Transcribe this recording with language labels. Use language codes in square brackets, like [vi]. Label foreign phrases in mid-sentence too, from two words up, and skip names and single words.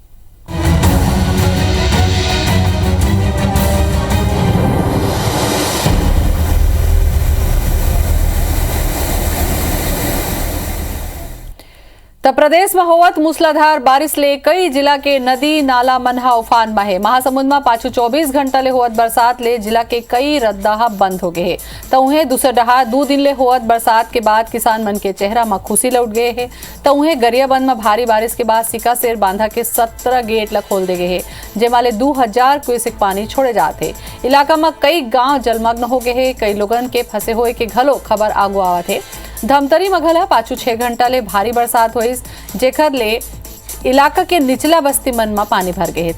[hne] तब प्रदेश में होवत मूसलाधार बारिश ले कई जिला के नदी नाला मनहा उफान में है। महासमुंद में पाछू 24 घंटा ले होवत बरसात ले जिला के कई रद्दाहा बंद हो गए है। तो उन्हें दूसरे डहा 2 दिन ले होवत बरसात के बाद किसान मन के चेहरा में खुशी लौट गए है। तो उन्हें गरियाबंद में भारी बारिश के बाद सिकासेर बांधा के 17 गेट ला खोल दे गए है, जेमाले 2000 क्यूसेक पानी छोड़े जाते। इलाका में कई गांव जलमग्न हो गए है। कई लोगन के फंसे हुए के घलो खबर आगू आवत है। धमतरी मघला पाछू 6 घंटा ले भारी बरसात हुई, जेकर ले इलाका के निचला बस्ती मन में पानी भर गए है।